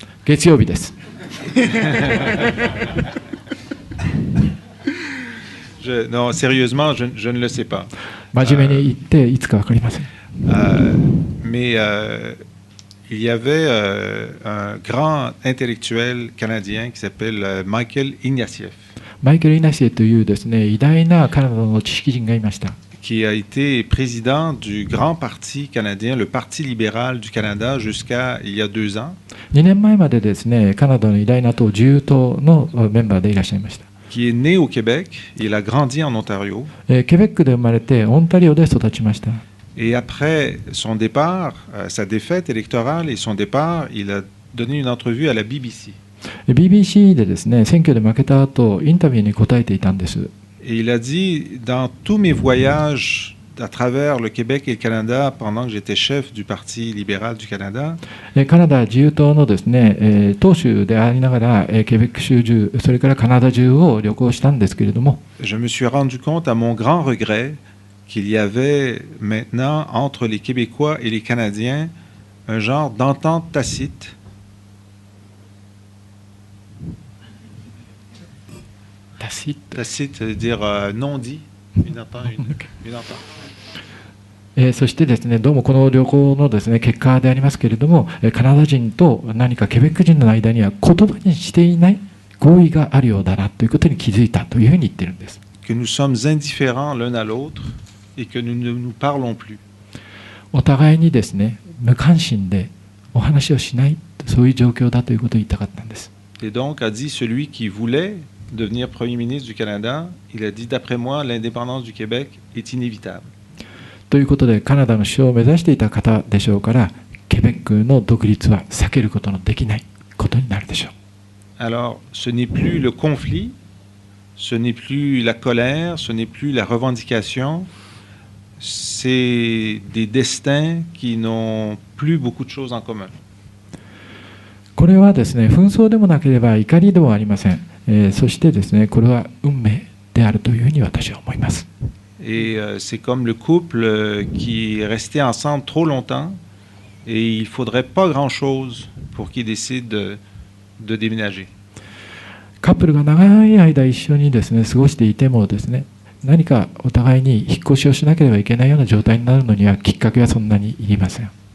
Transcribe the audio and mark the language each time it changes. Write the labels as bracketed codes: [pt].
[ja] 月曜日です。 [fr] Non, sérieusement, je ne le sais pas. [ja] 真面目に言っていつか分かりません。 [fr] Mais il y avait un grand intellectuel canadien qui s'appelle Michael Ignatieff. [ja] マイケル・イナシエというですね、偉大なカナダの知識人がいました。 [fr] Qui a été président du grand parti canadien, le Parti libéral du Canada, jusqu'à il y a 2 ans. [ja] 2年前までですね、カナダの偉大な党、自由党のメンバーでいらっしゃいました。 [fr] Qui est né au Québec, il a grandi en Ontario. [ja] ケベックで生まれて、オンタリオで育ちました。 [fr] Et après son départ, sa défaite électorale et son départ, il a donné une entrevue à la BBC. [ja] BBC でですね、選挙で負けた後、インタビューに答えていたんです。 [fr] Et il a dit, dans tous mes voyages à travers le Québec et le Canada, pendant que j'étais chef du Parti libéral du Canada, [ja] カナダ自由党のですね、党首でありながら、ケベック州中、それからカナダ中を旅行したんですけれども、 [fr] je me suis rendu compte à mon grand regret qu'il y avait maintenant entre les Québécois et les Canadiens un genre d'entente tacite. Tacite veut dire non dit, une entente. [ja] そしてですね、どうもこの旅行のですね、結果でありますけれども、カナダ人と何かケベック人の間には言葉にしていない合意があるようだなということに気づいたというふうに言ってるんです。 [fr] Que nous sommes indifférents l'un à l'autre et que nous ne nous parlons plus. [ja] お互いにですね、無関心でお話をしない、そういう状況だということを言いたかったんです。 [fr] Et donc a dit celui qui voulait devenir Premier ministre du Canada, il a dit d'après moi l'indépendance du Québec est inévitable. [ja] ということで、カナダの首相を目指していた方でしょうから、ケベックの独立は避けることのできないことになるでしょう。 [fr] Alors, ce n'est plus le conflit, ce n'est plus la colère, ce n'est plus la revendication, c'est des destins qui n'ont plus beaucoup de choses en commun. [ja] これはですね、紛争でもなければ怒りでもありません。そしてですね、これは運命であるというふうに私は思います。 [fr] Et c'est comme le couple qui est resté ensemble trop longtemps et il ne faudrait pas grand-chose pour qu'ils décident de déménager. [ja] カップルが長い間一緒にですね、過ごしていてもですね、何かお互いに引っ越しをしなければいけないような状態になるのにはきっかけはそんなにいりません。